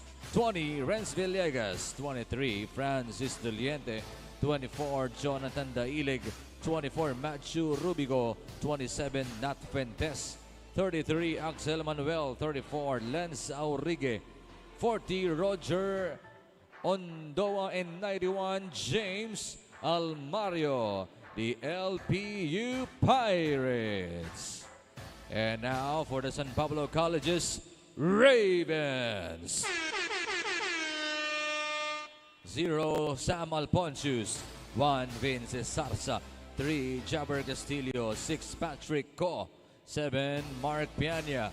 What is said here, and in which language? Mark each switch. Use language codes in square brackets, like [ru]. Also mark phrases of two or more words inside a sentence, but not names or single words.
[en] 20, Renz Villegas. 23, Francis Doliente. 24, Jonathan Dailig. 24, Matthew Rubigo. 27, Nat Fuentes. 33, Axel Manuel. 34, Lance Aurigue. 40, Roger Ondoa. And 91, James Almario. The LPU Pirates. And now for the San Pablo Colleges Ravens. 0, Sam Alponcius. 1, Vince Sarsa. 3, Jabber Castillo. 6, Patrick Co. 7, Mark Piana.